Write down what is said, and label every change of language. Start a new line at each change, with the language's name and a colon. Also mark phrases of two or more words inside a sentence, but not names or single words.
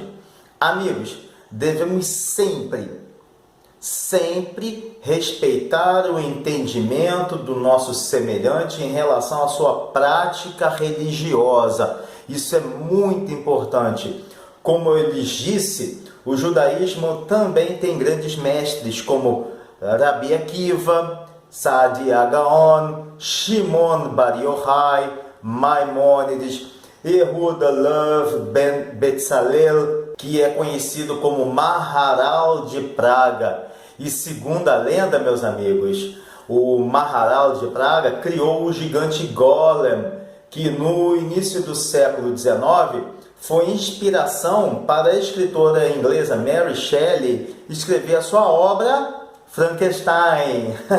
Portuguese: Amigos, devemos sempre respeitar o entendimento do nosso semelhante em relação à sua prática religiosa. Isso é muito importante. Como eu lhes disse, o judaísmo também tem grandes mestres como Rabi Akiva, Saadia Gaon, Shimon Bar Yochai, Maimônides, Yehuda Lev ben Betzalel, que é conhecido como Maharal de Praga. E segundo a lenda, meus amigos, o Maharal de Praga criou o gigante Golem, que no início do século XIX foi inspiração para a escritora inglesa Mary Shelley escrever a sua obra Frankenstein.